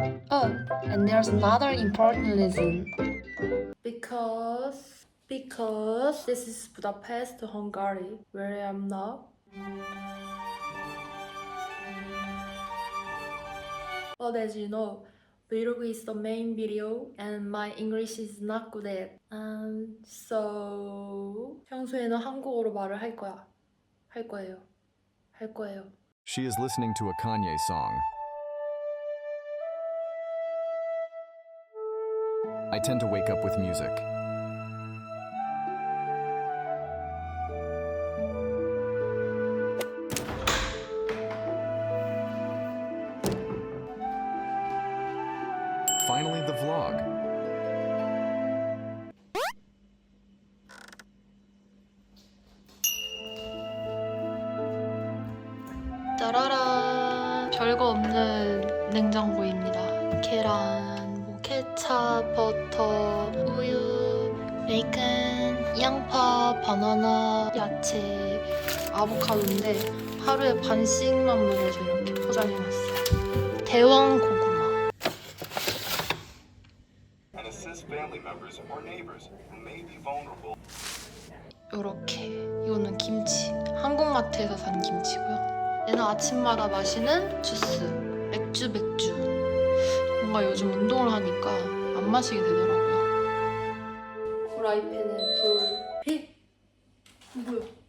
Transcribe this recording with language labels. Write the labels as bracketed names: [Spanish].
[English] Oh, and there's another important reason. Because this is Budapest, Hungary, where I am now. But as you know, Vlog is the main video and my English is not good at. [Korean] So 평소에는 한국어로 말을 할 거야. 할 거예요. [English] She is listening to a Kanye song. I tend to wake up with music. Finally, the vlog. 짜라란! [Korean] 별거 없는 냉장고입니다. 계란, 뭐 케찹, 버터, 우유, 베이컨, 양파, 바나나, 야채, 아보카도인데 하루에 반씩만 먹어서 이렇게 포장해놨어요. 대왕 고구마. [English] And assist family members or neighbors who may be vulnerable. [Korean] 요렇게. 이거는 김치. 한국마트에서 산 김치고요. 얘는 아침마다 마시는 주스. 맥주. 뭔가 요즘 운동을 하니까 안 마시게 되더라고요. 프라이팬에 뭐야?